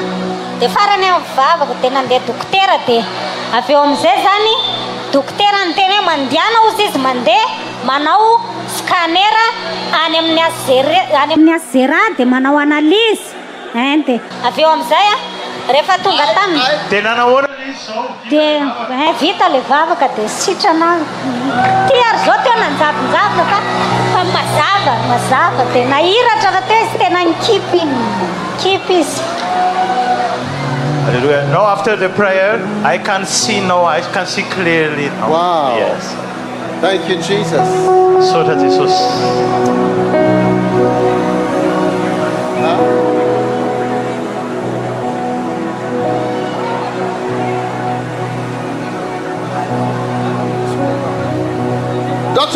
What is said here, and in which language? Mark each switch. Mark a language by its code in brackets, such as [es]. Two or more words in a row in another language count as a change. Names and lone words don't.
[mg] Dia farany mivavaka dia nandeha dokotera dia avy eo amin'izay zany dokotera niteny hoe mandehana ozy izy mandeha manao scanner any amin'ny azera dia manao analyse dia avy eo amin'izay rehefa tonga taminy dia nanahoana izy zao dia vita le vavaka dia sitrana ty ary zao teo nanjavonjavona fa mazava dia nahiratra fa teo izy tena nikipy izy. [en] Hallelujah. Now after the prayer, I can see now. I can see clearly now. Wow. Yes. Thank you, Jesus. So that Jesus. Dr.